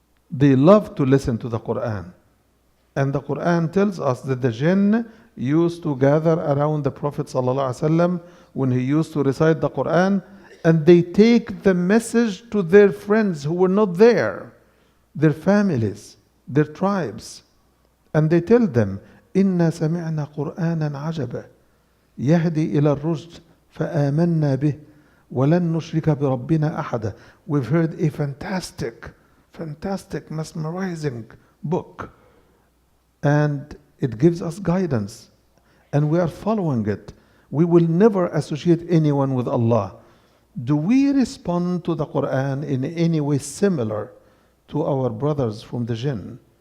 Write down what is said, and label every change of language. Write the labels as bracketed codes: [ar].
[en] They love to listen to the Quran. And the Quran tells us that the jinn used to gather around the Prophet ﷺ when he used to recite the Quran, and they take the message to their friends who were not there, their families, their tribes. And they tell them, [ar] إِنَّا سَمِعْنَا قُرْآنًا عَجَبًا يَهْدِي إِلَى الرُّشْدِ فَآمَنَّا بِهِ وَلَن نُشْرِكَ بِرَبِّنَا أَحَدًا. [en] We've heard a fantastic, mesmerizing book. And it gives us guidance. And we are following it. We will never associate anyone with Allah. Do we respond to the Quran in any way similar to our brothers from the jinn?